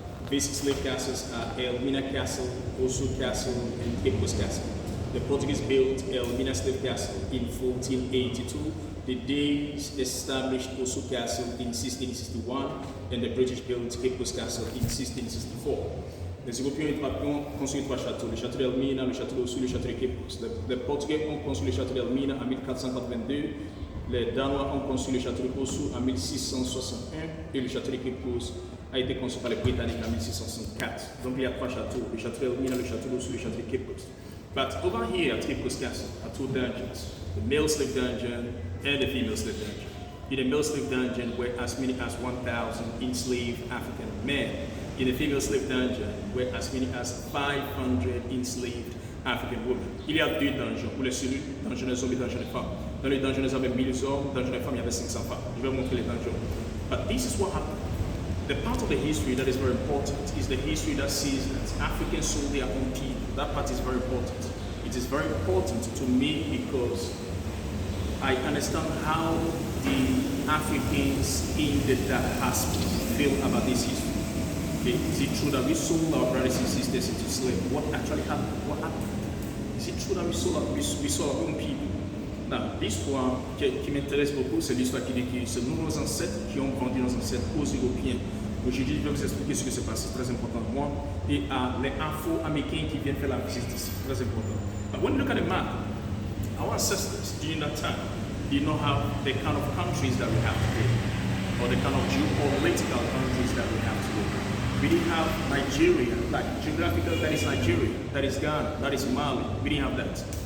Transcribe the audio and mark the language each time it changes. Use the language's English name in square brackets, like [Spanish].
[English] Basic slave castles are Elmina Castle, Osu Castle, and Cape Coast Castle. The Portuguese built Elmina Slave Castle in 1482. The Danes established Osu Castle in 1661, and the British built Cape Coast Castle in 1664. [French] Les Européens ont construit 3 châteaux, le château d'Elmina, le château d'Osu, le château de Cape Coast. Les Portugais ont construit le château d'Elmina en 1482, les Danois ont construit le château d'Osu en 1661, et le château de Cape Coast a été construit par les Britanniques en 1664. Donc il y a 3 châteaux, le château d'Elmina, le château d'Osu, le château de Cape Coast. [English] But over here at Cape Coast Castle are 2 dungeons, the male slave dungeon and the female slave dungeon. In the male slave dungeon were as many as 1,000 enslaved African men. In the female slave dungeon were as many as 500 enslaved African women. [French] Il y a 2 dungeons, pour les cellules, dungeon des hommes et dungeon des femmes. Dans les dungeons, il y avait 1000 hommes, dans les dungeons des femmes, il y avait 500 femmes. Je vais montrer les dungeons. [English] But this is what happened. The part of the history that is very important is the history that says that Africans sold their own people. That part is very important. It is very important to me because I understand how the Africans in the diaspora feel about this history. Okay. Is it true that we sold our brothers and sisters into slavery? What actually happened? What happened? Is it true that we sold our own people? [French] Now, l'histoire qui m'intéresse beaucoup, c'est l'histoire qui dit que c'est nos ancêtres qui ont vendu nos ancêtres aux Européens. Aujourd'hui, je vais vous expliquer ce qui s'est passé, c'est très important pour moi, et les Afro-Américains qui viennent faire la visite ici, c'est très important. [English] But when you look at the map, our ancestors during that time did not have the kind of countries that we have today, or the kind of geopolitical countries that we have today. We didn't have Nigeria, like geographical, that is Nigeria, that is Ghana, that is Mali. We didn't have that.